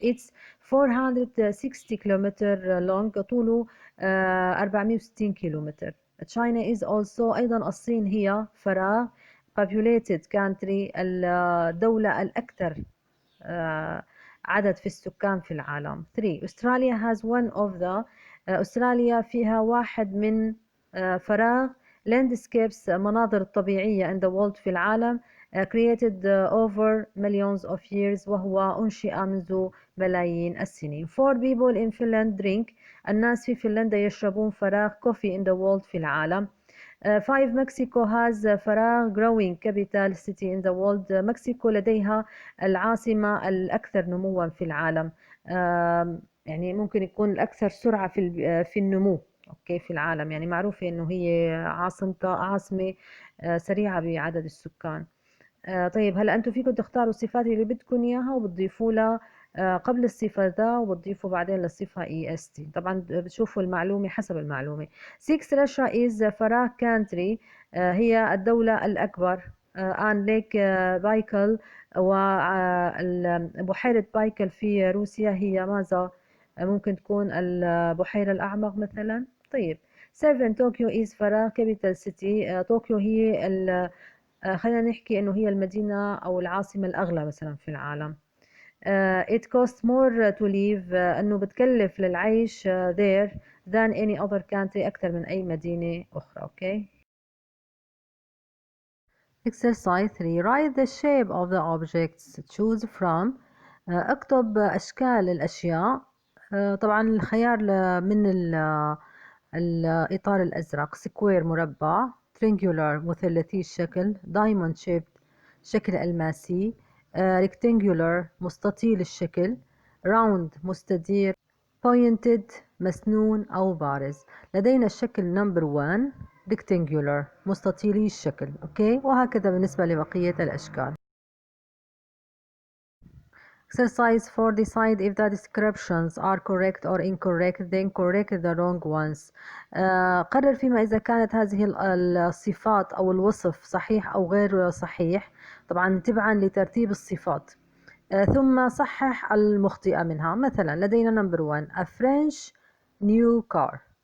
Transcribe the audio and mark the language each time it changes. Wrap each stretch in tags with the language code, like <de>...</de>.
<en>It's 460 kilometre long.</en> <ar>طوله 460 كيلومتر.</ar> <en>China is also</en> <ar>أيضا الصين هي فراغ</ar> <en>populated country</en> <ar>الدولة الأكثر عدد في السكان في العالم.</ar> <en>3 Australia has one of the</en> <ar>أستراليا فيها واحد من فراغ</ar> <en>landscapes</en> <ar>مناظر طبيعية</ar> <en>in the world</en> <ar>في العالم</ar> <en>created over millions of years</en> <ar>وهو أنشئ منذ ملايين السنين.</ar> <en>4 people in Finland drink.</en> <ar>الناس في فنلندا يشربون فراغ</ar> <en>coffee in the world</en> <ar>في العالم.</ar> <en>5 Mexico has فراغ growing capital city in the world.</en> <ar>مكسيكو لديها العاصمة الأكثر نموا في العالم. يعني ممكن يكون الأكثر سرعة في النمو أوكي في العالم، يعني معروفة إنه هي عاصمة سريعة بعدد السكان. طيب هلا أنتم فيكم تختاروا الصفات اللي بدكم إياها وبتضيفوا لها قبل الصفة ذا وبتضيفوا بعدين للصفة est. طبعا بتشوفوا المعلومة حسب المعلومة.</ar> <en>6 Russia is فراغ country.</en> <ar>هي الدولة الأكبر عن ليك بايكل، وبحيرة بايكل في روسيا هي ماذا؟ ممكن تكون البحيرة الأعمق مثلا. طيب 7 طوكيو</ar> <en>is</en> <ar>فراغ</ar> <en>capital city.</en> <ar>طوكيو هي خلينا نحكي إنه هي المدينة أو العاصمة الأغلى مثلا في العالم.</ar> <en>it costs more to live.</en> <ar>إنه بتكلف للعيش</ar> <en>there than any other country</en> <ar>أكثر من أي مدينة أخرى. أوكي.</ar> <en>Exercise 3 Write the shape of the objects. Choose from.</en> <ar>اكتب أشكال الأشياء. طبعا الخيار من الإطار الأزرق square مربع، triangular مثلثي الشكل، diamond shaped شكل ألماسي، rectangular مستطيل الشكل، round مستدير، pointed مسنون أو بارز. لدينا الشكل</ar> <en>number 1 rectangular</en> <ar>مستطيلي الشكل. أوكي، وهكذا بالنسبة لبقية الأشكال. Exercise 4. Decide if the descriptions are correct or incorrect, then correct the wrong ones. قرر فيما إذا كانت هذه الصفات أو الوصف صحيح أو غير صحيح، طبعا تبعا لترتيب الصفات. ثم صحح المخطئة منها. مثلا لدينا</ar> <en>number 1 a French new car.</en>